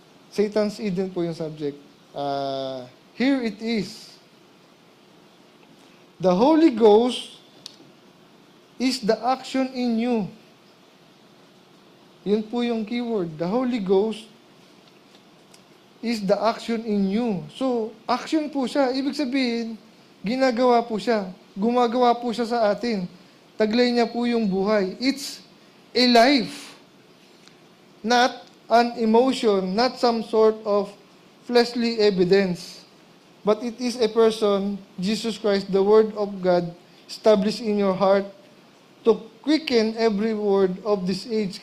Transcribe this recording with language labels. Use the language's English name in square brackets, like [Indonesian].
[English] Satan's Eden [Filipino] po yung [English] subject. Here it is. The Holy Ghost is the action in you. [Filipino] Yun po yung keyword. [English] The Holy Ghost is the action in you. [Filipino] So, action po siya. Ibig sabihin, ginagawa po siya. Gumagawa po siya sa atin. Taglay niya po yung buhay. [English] It's a life. Not an emotion, not some sort of fleshly evidence. But it is a person, Jesus Christ, the Word of God, established in your heart to quicken every word of this age.